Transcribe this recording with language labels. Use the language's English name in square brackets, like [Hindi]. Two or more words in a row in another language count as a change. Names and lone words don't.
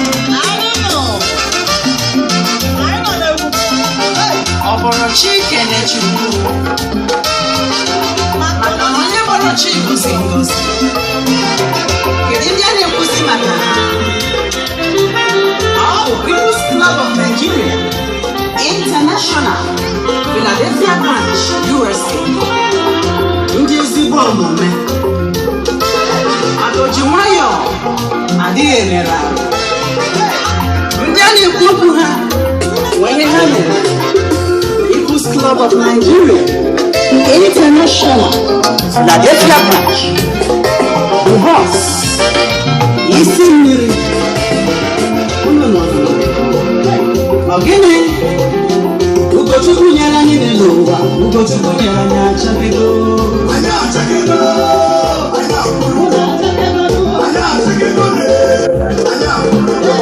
[Igbo] Na-arụ nụ. Anyị nọ n'egwu. Hey. Ọ bụrụ chi kene Chukwu. Maka na onye kpọrọ chi gosi ngosi. Kedu ndị a na-ekwusi maka ha? Ọ bụ People's Club of Nigeria International, Philadelphia Branch, U S A. Ndị ezigbo omume. Maka o ji nwayọọ, adịghị emere ahụ. Ndị a na-ekwu okwu ha, nwe ihe ha mere. People's Club of Nigeria International, Philadelphia Branch. [English] The boss, [Igbo] isi mmiri. Unu nọ n'ụwa. Ọ gịnị? Ugochukwu nyere anyị n'elu ụwa. Ugochukwu nyere anyị achakego. Anyị achakego. Anyị akwụrụ. Anyị achakego. Anyị akwụrụ.